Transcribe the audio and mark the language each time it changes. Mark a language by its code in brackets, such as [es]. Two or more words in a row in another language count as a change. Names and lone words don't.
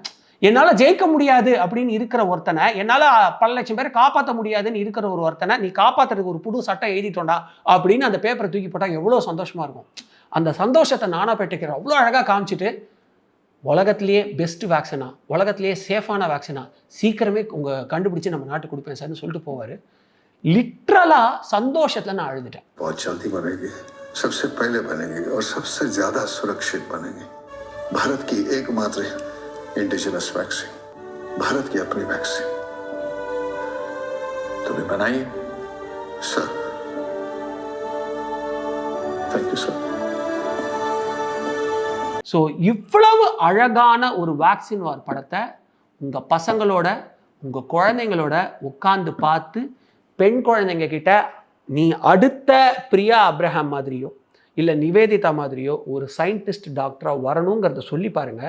[ta] என்னால் ஜெயிக்க முடியாது அப்படின்னு இருக்கிற ஒருத்தனை, என்னால் பல லட்சம் பேரை காப்பாற்ற முடியாதுன்னு இருக்கிற ஒரு ஒருத்தனை நீ காப்பாற்றுறதுக்கு ஒரு புது சட்டம் எழுதிட்டோண்டா அப்படின்னு அந்த பேப்பரை தூக்கி போட்டால் எவ்வளோ சந்தோஷமாக இருக்கும். அந்த சந்தோஷத்தை நானாக பெற்றுக்கிறேன். அவ்வளோ அழகாக காமிச்சிட்டு உலகத்திலேயே [en] best vaccine, [ta] உலகத்திலேயே சேஃபான வேக்சினா சீக்கிரமே உங்கள் கண்டுபிடிச்சி நம்ம நாட்டுக்கு கொடுப்பேன் சார்னு சொல்லிட்டு போவார். லிட்ரலாக சந்தோஷத்தில் நான் அழுதுட்டேன். [hi] बहुत जल्दी बनेगी, सबसे पहले बनेगी और सबसे ज़्यादा सुरक्षित बनेगी। भारत की एकमात्र [en] indigenous vaccine, [hi] भारत की अपनी वैक्सीन तो भी बनाइए सर। [en] thank you sir. [ta] ஸோ இவ்வளவு அழகான ஒரு வேக்சின் வார் படத்தை உங்கள் பசங்களோட உங்கள் குழந்தைங்களோட உட்காந்து பார்த்து, பெண் குழந்தைங்க கிட்ட நீ அடுத்த பிரியா அப்ரஹாம் மாதிரியோ இல்லை நிவேதிதா மாதிரியோ ஒரு [en] scientist doctor [ta] வரணுங்கிறத சொல்லி பாருங்கள்.